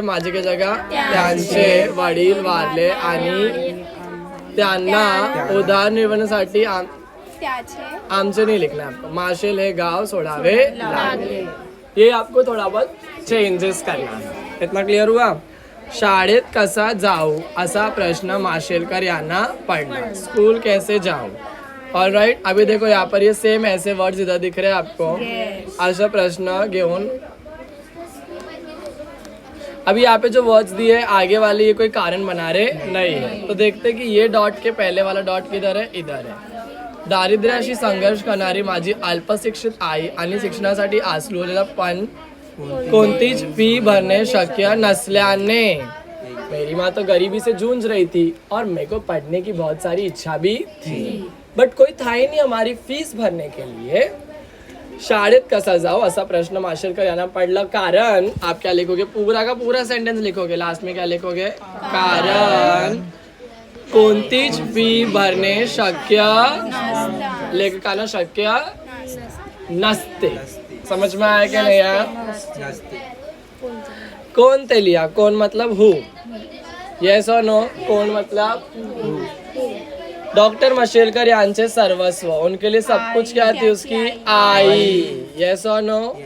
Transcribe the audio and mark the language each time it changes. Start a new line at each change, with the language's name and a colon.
Marathi: माझे की जगह त्यांचे वडील वारले आणि त्यांना उदरनिर्वाहासाठी त्याचे
Hindi: आमचे नहीं लिखना है आपको.
Marathi: माशेल हे गाव सोडावे लागले.
Hindi: ये आपको थोड़ा बहुत चेंजेस करना है. इतना क्लियर हुआ.
Marathi: शाळेत कसा जाऊ असा प्रश्न माशेलकर यांना पडला.
Hindi: स्कूल कैसे जाऊं. ऑलराइट, अभी देखो यहाँ पर ये सेम ऐसे वर्ड्स इधर दिख रहे हैं आपको. असा प्रश्न घेऊन अभी यहाँ पे जो वर्ड्स दिए हैं आगे वाले ये कोई कारण बना रहे नहीं है. तो देखते हैं कि ये डॉट के पहले वाला डॉट किधर है. इधर है.
Marathi: दारिद्र्याशी संघर्ष करणारी माझी अल्पशिक्षित आई आणि शिक्षणासाठी आसलेला पण कोणतीच फी भरणे शक्य नसल्याने.
Hindi: मेरी माँ तो गरीबी से जूझ रही थी और मेरे को पढ़ने की बहुत सारी इच्छा भी थी, बट कोई था ही नहीं हमारी फीस भरने के लिए.
Marathi: शाळेत कसा जाओ असा प्रश्न माशेलकर यांना पडला.
Hindi: कारण आप क्या लिखोगे, पूरा का पूरा सेंटेंस लिखोगे. लास्ट में क्या लिखोगे,
Marathi: कारण कोणतीच फी भरणे शक्य लेखकांना शक्य नसते.
Hindi: समझ में आया क्या नहीं आया. कौन ते लिया. कौन मतलब हु. येस और नो. कौन मतलब हु. डॉक्टर माशेलकर
Marathi: यांचे सर्वस्व,
Hindi: उनके लिए सब कुछ क्या थी, उसकी आई. यस और नो.